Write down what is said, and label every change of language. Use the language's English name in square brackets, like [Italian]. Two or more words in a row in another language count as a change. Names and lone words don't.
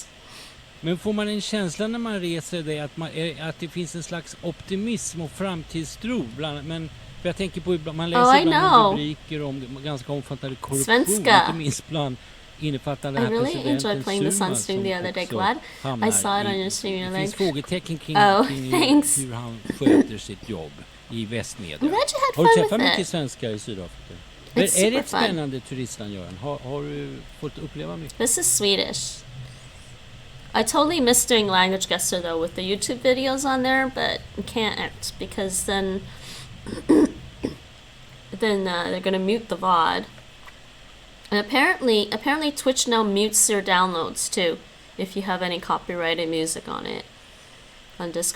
[Swedish] Men får man en känsla när man reser det att det finns en slags optimism och framtidstro men för jag tänker på man läser ibland rubriker om ganska omfattande korruption inte minst bland innefattande här presidenten [English] I really enjoyed playing the Sunstream the other day. Glad I saw it on your stream. [Swedish] Det finns frågetecken kring hur han sköter sitt jobb i västmedia. Har du träffat mycket svenskar i Sydafrika? Är det ett spännande turistland, Göran? Har du fått uppleva mycket? [English] This is Swedish. I totally miss doing Languageholic though with the YouTube videos on there, but can't because then they're gonna mute the VOD. And apparently Twitch now mutes your downloads too if you have any copyrighted music on it on Discord.